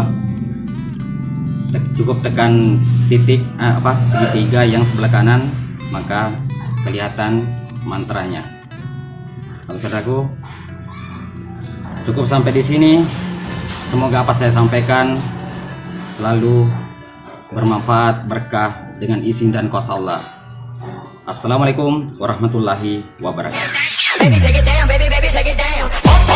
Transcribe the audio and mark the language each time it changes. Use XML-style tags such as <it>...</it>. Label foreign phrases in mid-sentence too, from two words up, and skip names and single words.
<id>Cukup tekan titik segitiga yang sebelah kanan, maka kelihatan mantranya. Oke saudaraku, cukup sampai di sini. Semoga apa saya sampaikan selalu bermanfaat, berkah dengan izin dan kuasa Allah.</id> <ar>السلام عليكم ورحمة الله وبركاته.</ar> <en>Baby, take it down, baby, baby, take it down.</en>